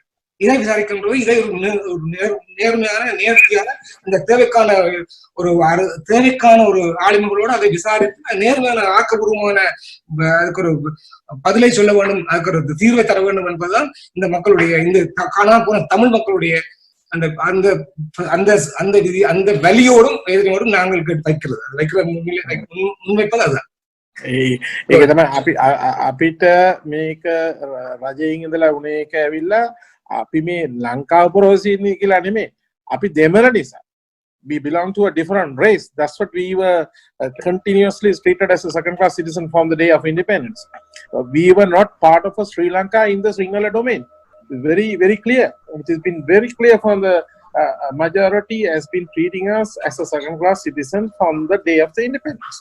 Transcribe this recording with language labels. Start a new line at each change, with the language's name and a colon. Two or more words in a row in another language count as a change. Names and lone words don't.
Tamil: இதை விசாரிக்கின்றது இதை ஒரு நேர்மையான நேர்த்தியான அந்த தேவைக்கான ஒரு ஆளுமைகளோடு அதை விசாரித்து நேர்மையான ஆக்கப்பூர்வமான அதுக்கு ஒரு பதிலை சொல்ல வேண்டும், அதுக்கு ஒரு தீர்வை தர வேண்டும் என்பதுதான் இந்த மக்களுடைய இந்த காணாம போன தமிழ் மக்களுடைய அந்த வலியோடும் வேதனையோடும் நாங்கள் முன்வைப்பது அதுதான்.
Sinhala: ඒක තමයි අපිට මේක රජයෙන් ඉඳලා උනේ එක ඇවිල්ලා අපි මේ ලංකාව පුරවසින්නේ කියලා නෙමෙයි, අපි දෙමළ නිසා.
English: We belong to a different race. That's what we were continuously treated as a second-class citizen from the day of independence. We were not part of Sri Lanka in the Sinhala domain. Very, very clear. It has been very clear from the majority has been treating us as a second-class citizen from the day of the independence.